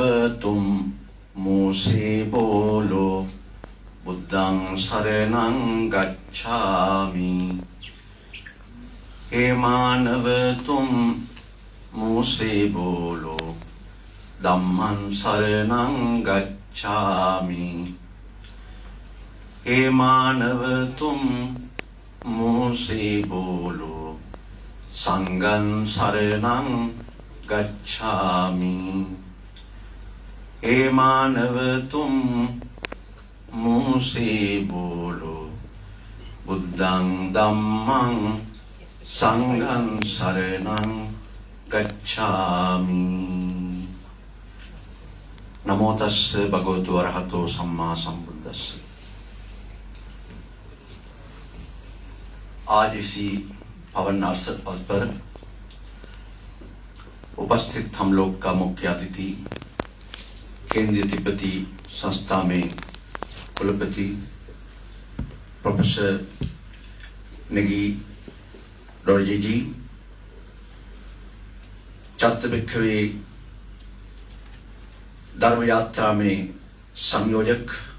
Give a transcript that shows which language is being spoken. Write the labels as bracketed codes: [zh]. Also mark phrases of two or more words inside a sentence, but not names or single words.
[hi] तुम मुँह से बोलो [pi] बुद्धं शरणं गच्छामि। [hi] हे मानव तुम मुँह से बोलो [pi] धम्मं शरणं गच्छामि। [hi] हे मानव तुम मुँह से बोलो [pi] संघं शरणं गच्छामि। [hi] हे मानव तुम मुँह से बोलो [pi] बुद्धं धम्मं संघं शरणं गच्छामि। नमो तस्से भगवतो अरहतो सम्मा सम्बुद्धस्से। [hi] आज इसी पावन अवसर पर उपस्थित हम लोग का मुख्य अतिथि केंद्रीय तिब्बती संस्था में कुलपति प्रोफेसर नेगी डोरजे जी, चतुर्विक्रमी धर्म यात्रा में संयोजक,